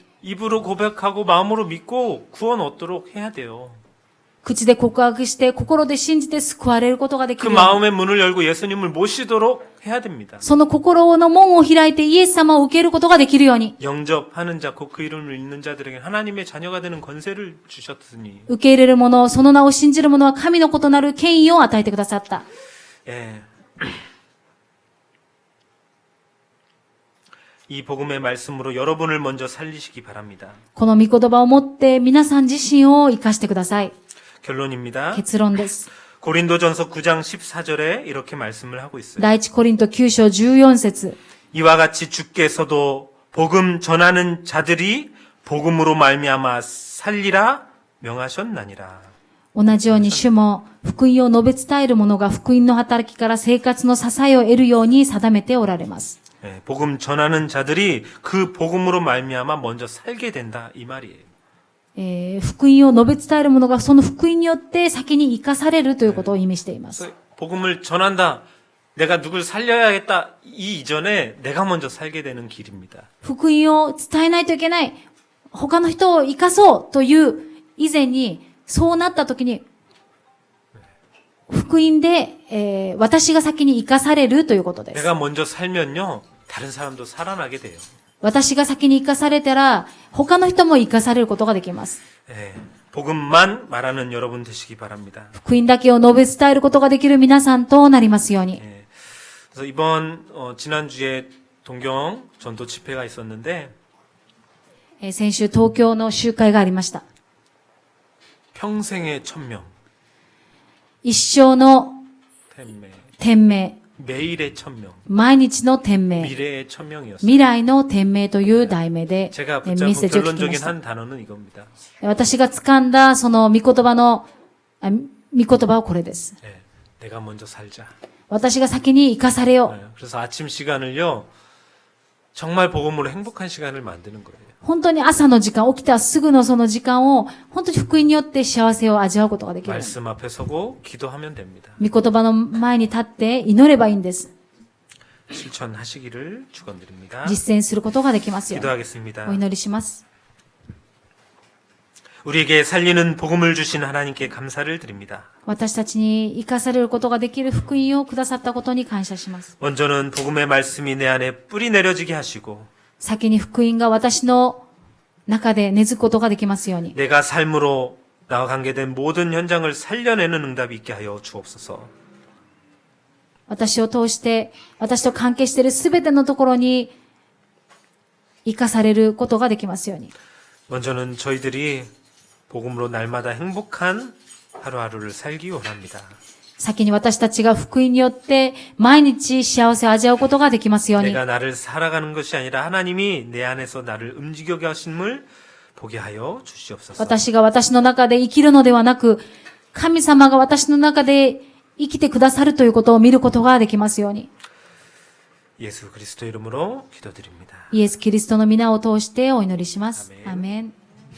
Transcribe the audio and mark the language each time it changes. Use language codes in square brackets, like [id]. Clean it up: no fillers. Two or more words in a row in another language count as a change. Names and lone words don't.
[ko] 입으로 고백하고 마음으로 믿고 구원 얻도록 해야 돼요. [ja] 口で告白して、心で信じて救われることができ [ko] 그 [ja] るように。 [ko] 마음의 문을 열고 예수님을 모시도록 해야 됩니다. [ja] その心の門を開いてイエス様を受けることができるように。 [ko] 영접하는 자, 곧 그 이름을 읽는 자들에게 하나님의 자녀가 되는 권세를 주셨으니. [ja] 受け入れる者、その名を信じる者は神の異なる権威を与えてくださった。 [ko] 예. 이 복음의 말씀으로 여러분을 먼저 살리시기 바랍니다. [ja] この御言葉を持って皆さん自身を生かしてください。 [ko] 결론입니다. [ja] 結論です。 [ko] 고린도전서 9장 14절에 이렇게 말씀을 하고 있어요. [ja] 第一コリント9章14節 [ko] 이와 같이 주께서도 복음 전하는 자들이 복음으로 말미암아 살리라 명하셨나니라. [ja] 同じように主も福音を述べ伝える者が福音の働きから生活の支えを得るように定めておられます。 [ko] 예, 복음 전하는 자들이 그 복음으로 말미암아 먼저 살게 된다 이 말이에요. [ja] 福音を述べ伝える者がその福音によって先に生かされるということを意味しています。 [ko] 그래서 복음을 전한다. 내가 누굴 살려야겠다. 이 이전에 내가 먼저 살게 되는 길입니다. [ja] 福音を伝えないといけない。他の人を生かそうという以前に、そうなった時に、福音で、私が先に生かされるということです。 [ko] 내가 먼저 살면요. 다른 사람도 살아나게 돼요. [ja] 私が先に生かされたら、他の人も生かされることができます。 [ko] 예, 복음만 말하는 여러분 되시기 바랍니다. [ja] 福音だけを述べ伝えることができる皆さんとなりますように。 [ko] 예, 그래서 이번 지난주에 동경 전도 집회가 있었는데 [ja] 先週東京の集会がありました。 [ko] 평생의 천명, [ja] 一生の 텐매, 天命、 [ko] 매일의 천명, [ja] 毎日の天命、 [ko] 미래의 천명이었어요. [ja] 未来の天命という題名で [ko] 제가 [ja] メッ [ko] 붙잡은 [ja] セージを聞きま [ko] 결론적인 [ja] した。 [ko] 한 단어는 이겁니다. [ja] 私が掴んだその御言葉はこれです。 [ko] 예, 내가 먼저 살자. [ja] 私が先に生かされよ [ko] 예, 그래서 아침 시간을요, 정말 복음으로 행복한 시간을 만드는 거예요. [ja] う。本当に朝の時間、起きたすぐのその時間を、本当に福音によって幸せを味わうことができる。 [ko] 말씀 앞에 서고 기도하면 됩니다. [ja] 御言葉の前に立って祈ればいいんです。 [ko] 실천하시기를 축원드립니다. [ja] 実践することができますよ。 [ko] 기도하겠습니다. [ja] お祈りします。 [ko] 우리에게 살리는 복음을 주신 하나님께 감사를 드립니다. [ja] 私たちに生かされることができる福音をくださったことに感謝します。 [ko] 먼저는 복음의 말씀이 내 안에 뿌리 내려지게 하시고 [ja] 先に福音が私の中で根付くことができますように。 [ko] 내가 삶으로 나와 관계된 모든 현장을 살려내는 응답이 있게 하여 주옵소서. [ja] 私を通して、私と関係しているすべてのところに生かされることができますように。 [ko] 먼저는 저희들이 복음으로 날마다 행복한 하루하루를 살기 원합니다. [ja] 先に私たちが福音によって毎日幸せを味わうことができますように。 [ko] 내가 나를 살아가는 것이 아니라 하나님이 내 안에서 나를 움직여 가심을 보게 하여 주시옵소서. [ja] 私が私の中で生きるのではなく、神様が私の中で生きてくださるということを見ることができますように。 [ko] 예수 그리스도 이름으로 기도드립니다. [ja] イエス・キリストの皆を通してお祈りします。アメンアメン。